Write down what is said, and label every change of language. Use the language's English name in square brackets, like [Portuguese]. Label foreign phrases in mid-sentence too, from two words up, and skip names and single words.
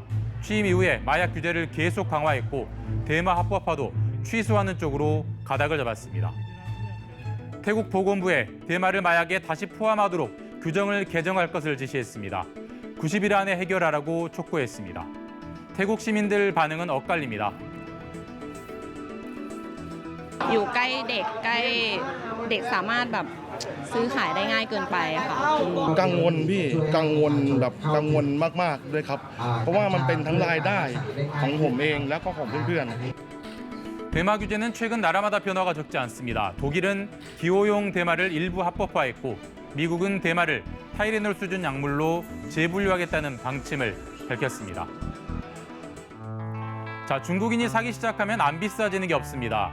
[Korean] 취임 이후에 마약 규제를 계속 강화했고 대마 합법화도 취소하는 쪽으로 가닥을 잡았습니다. 태국 보건부에 대마를 마약에 다시 포함하도록 규정을 개정할 것을 지시했습니다. 90일 안에 해결하라고 촉구했습니다. 태국 시민들 반응은 엇갈립니다. [Thai] อยู่ใกล้เด็กใกล้เด็กสามารถแบบซื้อขายได้ง่ายเกินไปค่ะ กังวลพี่กังวลแบบกังวลมากๆด้วยครับเพราะว่ามันเป็นทั้งรายได้ของผมเองแล้วก็ของเพื่อนๆ [Korean] 대마 규제는 최근 나라마다 변화가 적지 않습니다. 독일은 기호용 대마를 일부 합법화했고 미국은 대마를 타이레놀 수준 약물로 재분류하겠다는 방침을 밝혔습니다. 자, 중국인이 사기 시작하면 안 비싸지는 게 없습니다.